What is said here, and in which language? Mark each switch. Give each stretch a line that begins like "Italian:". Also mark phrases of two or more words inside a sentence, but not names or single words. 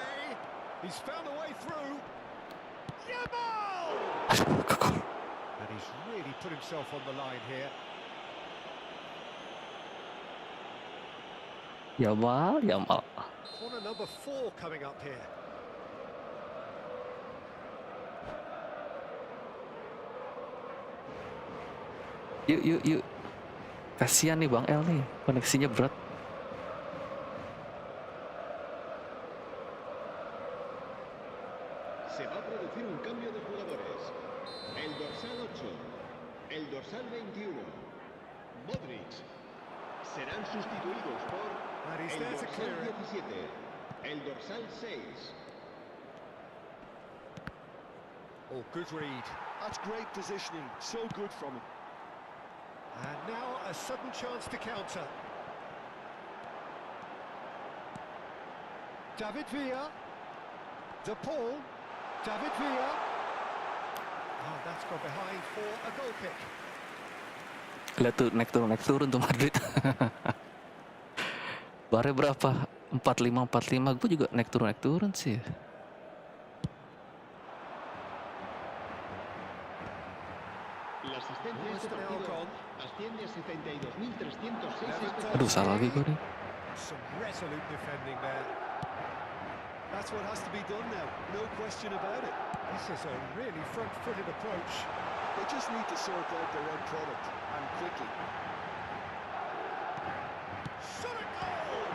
English: He's found a way through. Yamal! And he's really put himself on the line here. Yamal. Corner number 4 coming up here.
Indonesian: Yuk. Kasihan nih Bang El nih, koneksinya berat.
Spanish: Se va a producir un cambio de jugadores. El dorsal 8, el dorsal 21, Modric, serán sustituidos por
English: And he's
Spanish: el
English: there to
Spanish: dorsal
English: clear it.
Spanish: 17, el dorsal 6.
English: Oh, good read. That's great positioning, so good from him. And now a sudden chance to counter. David Villa. De Paul. David Villa. Oh, that's gone behind for a goal kick.
Indonesian: Lihat tuh naik turun tuh Madrid. Barnya berapa? 45. Gue juga naik turun sih.
Spanish: La asistencia a este partido asciende a 72.306
Indonesian: Aduh, salah lagi gue nih.
English: Some resolute defending there. That's what has to be done now, no question about it. This is a really front-footed approach. They just need to sort out their end product, and quickly. Shot a goal!